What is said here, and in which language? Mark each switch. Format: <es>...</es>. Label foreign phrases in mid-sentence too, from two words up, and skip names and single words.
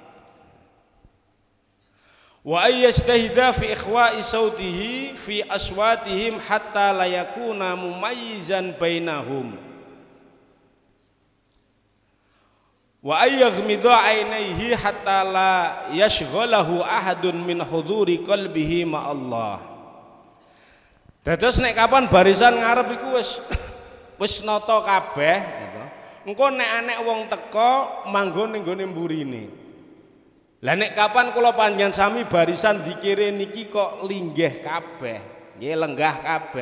<ar>وأن يجتهد في إخفاء صوته في أصواتهم حتى لا يكون مميزا بينهم وأن يغمض عينيه حتى لا يشغله أحد عن حضور قلبه مع الله.</ar> <jv>Dados nek kapan barisan ngarep iku wis nata kabeh gitu. Engko nek anek wong teka manggon ning gone mburine. Lah nek kapan kula panjenengan sami barisan dikire niki kok linggih kabeh, nggih lenggah kabeh.</jv>